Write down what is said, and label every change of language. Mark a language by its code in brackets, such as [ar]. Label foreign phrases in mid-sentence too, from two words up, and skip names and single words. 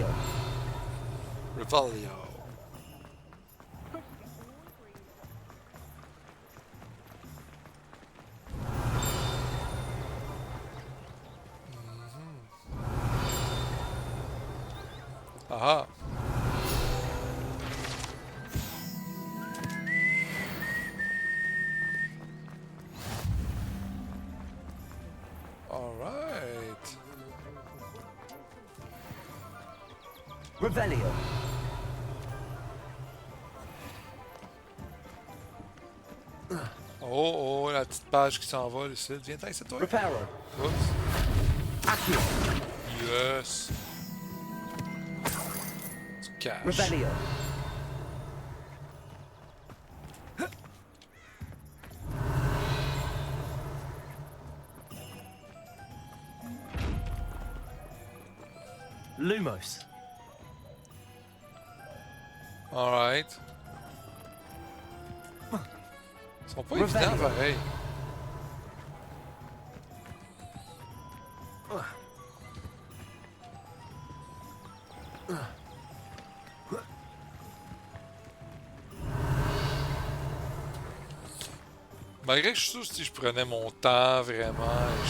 [fr] Revelio. Aha. [en] All right. [fr] Revelio. Oh, oh, la petite page qui s'envole ici. Viens-t'en ici, toi. Reparo. Oups. Accio. Yes. Du cash. Revelio. Lumos. Alright. Ils sont pas évidents, pareil. Malgré que je suis sûr que si je prenais mon temps vraiment, etc.